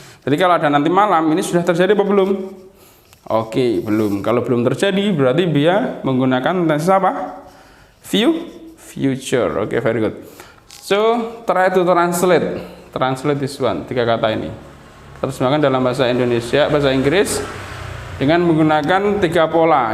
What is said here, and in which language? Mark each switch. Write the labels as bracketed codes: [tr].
[id] Jadi kalau ada nanti malam ini sudah terjadi apa belum? Oke, belum. Kalau belum terjadi berarti dia menggunakan tenses apa? [en] Future. [id] Oke, [en] very good. So try to translate this one. [id] 3 kata ini. Terjemahkan dalam bahasa Indonesia, bahasa Inggris dengan menggunakan 3 pola.